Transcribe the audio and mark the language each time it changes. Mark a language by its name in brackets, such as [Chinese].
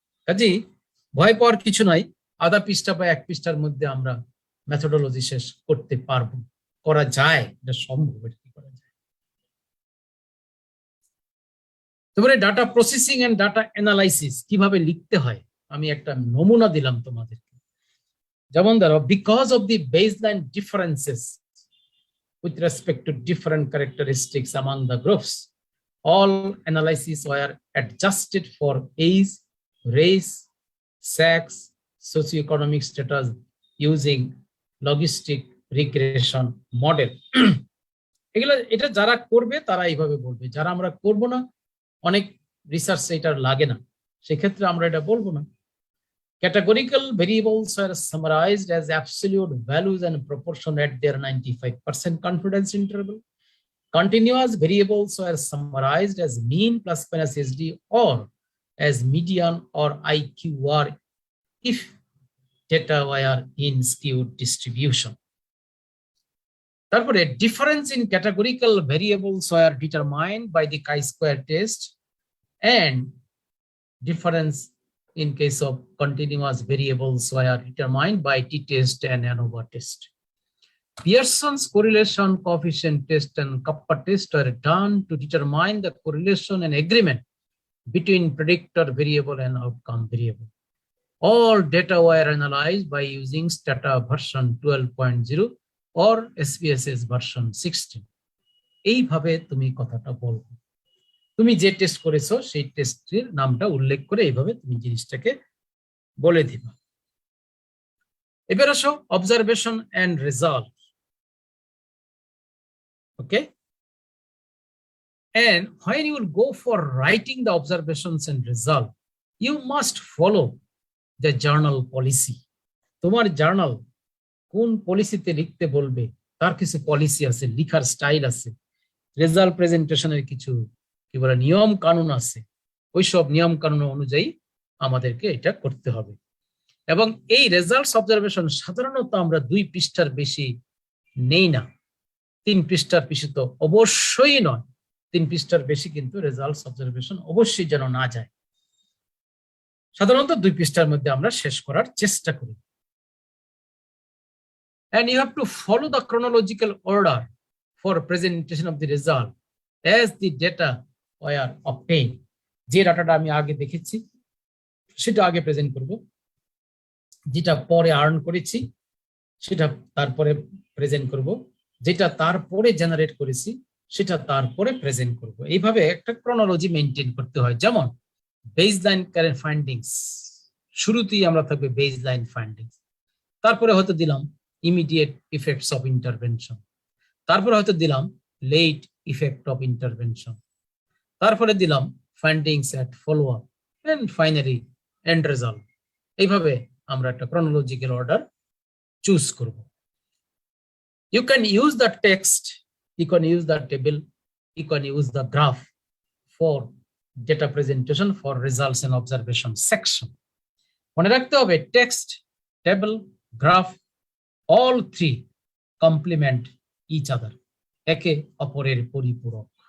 [Bangla] কাজেই ভয় পাওয়ার কিছু নাই, আধা পৃষ্ঠা বা 1 পৃষ্ঠার মধ্যে আমরা মেথডোলজি শেষ করতে পারবো, করা যায়, এটা সম্ভব, এটা করা যায়। তারপরে data processing and data analysis কিভাবে লিখতে হয় আমি একটা নমুনা দিলাম তোমাদেরকে। যেমন ধরো, [English] Because of the baseline differences with respect to different characteristics among the groups, all analyses were adjusted for age, race, sex, socioeconomic status using logistic regression model. [Bangla] এগুলো এটা যারা করবে তারা এইভাবে বলবে, যারা আমরা করব না, অনেক রিসার্চ এটা লাগে না, সেক্ষেত্রে আমরা এটা বলবো না। [English] Categorical variables are summarized as absolute values and proportion at their 95% confidence interval. Continuous variables are summarized as mean plus minus SD or as median or IQR if data were in skewed distribution. তারপরে difference in categorical variables were determined by the chi-square test and difference in case of continuous variables were determined by t-test and ANOVA test. Pearson's correlation coefficient test and Kappa test are done to determine the correlation and agreement between predictor variable and outcome variable. All data were analyzed by using Stata version 12.0 or SPSS version 16. [Bangla] এইভাবে তুমি কথাটা বলবে, তুমি যে test করেছো সেই টেস্টের নামটা উল্লেখ করে এইভাবে তুমি জিনিসটাকে বলে দিবা। এবার আসো observation end result. [English] Okay, and when you will go for writing the observations and result, you must follow the journal policy. [Bangla] তোমার জার্নাল কোন পলিসিতে লিখতে বলবে তার কিছু পলিসি আছে, লিখার স্টাইল আছে, রেজাল্ট প্রেজেন্টেশনের কিছু কি বলে নিয়ম কানুন আছে, ওইসব নিয়ম কানুন অনুযায়ী আমাদেরকে এটা করতে হবে। এবং এই রেজাল্টস অবজারভেশন সাধারণত আমরা 2 পৃষ্ঠার বেশি নেই না, 3 পৃষ্ঠার বেশি তো অবশ্যই নয়, 3 পৃষ্ঠার বেশি কিন্তু রেজাল্টস অবজারভেশন অবশ্যই যেন না যায়। সাধারণত 2 পৃষ্ঠার মধ্যে আমরা শেষ করার চেষ্টা করি। [English] And you have to follow the chronological order for presentation of the result as the data were obtained. [Bangla] যে ডাটাটা আমি আগে দেখেছি সেটা আগে প্রেজেন্ট করব, যেটা পরে আর্ন করেছি সেটা তারপরে প্রেজেন্ট করব, যেটা তারপরে জেনারেট করেছি সেটা তারপরে প্রেজেন্ট করব। এইভাবে একটা ক্রোনোলজি মেইনটেইন করতে হয়। যেমন বেসলাইন কারেন্ট ফাইন্ডিংস, শুরুতেই আমরা থাকবে বেসলাইন ফাইন্ডিংস, তারপরে হয়তো দিলাম ইমিডিয়েট ইফেক্টস অফ ইন্টারভেনশন, তারপরে হয়তো দিলাম লেট ইফেক্ট অফ ইন্টারভেনশন, তারপরে দিলাম findings at follow up and finally end result. এইভাবে আমরা একটা ক্রোনোলজিক্যাল অর্ডার চুজ করব। [English] You can use the text, you can use the table, you can use the graph for data presentation for results and observation section. [Bangla] মনে রাখতে হবে [English] text, table, graph, all 3 complement each other, [Bangla] একে অপরের পরিপূরক।